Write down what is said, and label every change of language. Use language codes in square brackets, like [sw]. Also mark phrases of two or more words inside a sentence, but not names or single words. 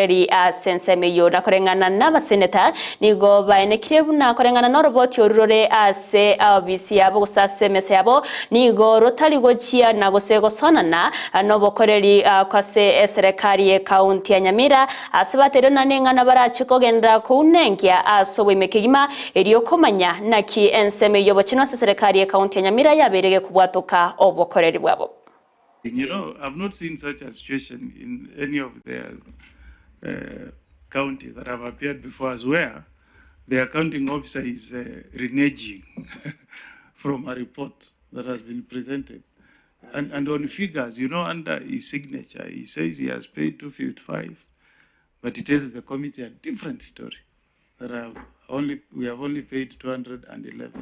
[guz] sensemeyo nakorengana n'abaseneta nigo baenekire buna korengana no roboti orure ase abisi yabo gusase mese yabo nigo rotari gochia nagosego sonana nobokoreri kwase serikali ya county ya Nyamira asibatero nanengana barachikogendera kunengia asowe mekigima eriyo komanya naki ensemeyo bochino serikali ya county ya Nyamira yaberege kubwatoka obokoreri bwabo. [en] You know, I've not seen such a situation in any of the counties that have appeared before us where the accounting officer is reneging from a report that has been presented. And on figures, you know, under his signature, he says he has paid 255, but he tells the committee a different story, that we have only paid 211.